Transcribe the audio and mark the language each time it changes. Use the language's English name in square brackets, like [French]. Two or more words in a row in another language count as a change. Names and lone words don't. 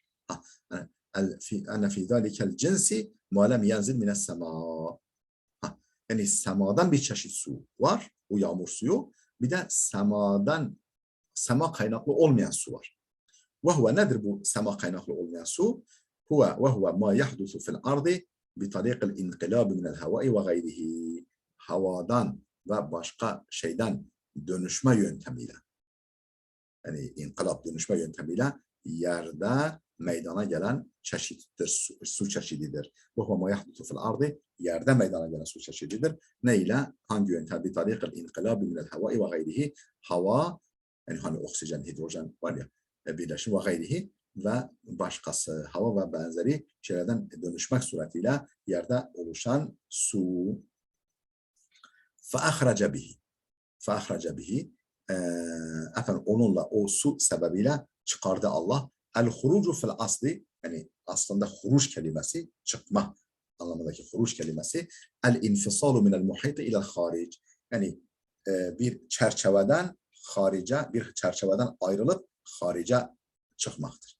[Arabic] أن في ذلك الجنس ما لم ينزل من السماء. [Turkish] Yani semadan bir çeşit su var. O yağmur suyu. Bir de sema kaynaklı olmayan su var. Ve huve nedir bu sema kaynaklı olmayan su? [Arabic] وهو ما يحدث في الأرض بطريق الانقلاب من الهواء وغيره. [Turkish] Havadan ve başka şeyden dönüşme yöntemiyle. Yani inkılap dönüşme yöntemiyle yerde meydana gelen çeşittir, su çeşididir. Bu [Arabic] هو ما يحدث في الأرض, [Turkish] yerde meydana gelen su çeşididir. Ne ile? Hangi yöntem? [Arabic] بطريق الانقلاب من الهواء وغيره. [Turkish] Hava, yani hani oksijen, hidrojen var ya, birleşim ve gayrihi ve başkası, hava ve benzeri şeylerden dönüşmek suretiyle yerde oluşan su. [Arabic] فَأَخْرَجَ بِهِ فَأَخْرَجَ بِهِ [Turkish] efendim onunla, o su sebebiyle çıkardı Allah. [Arabic] الخروج في الأصل, [Turkish] yani aslında huruç kelimesi, çıkma anlamındaki huruç kelimesi. [Arabic] الانفصال من المحيط إلى الخارج. [Turkish] Yani bir çerçeveden harice, bir çerçeveden ayrılıp harice çıkmaktır.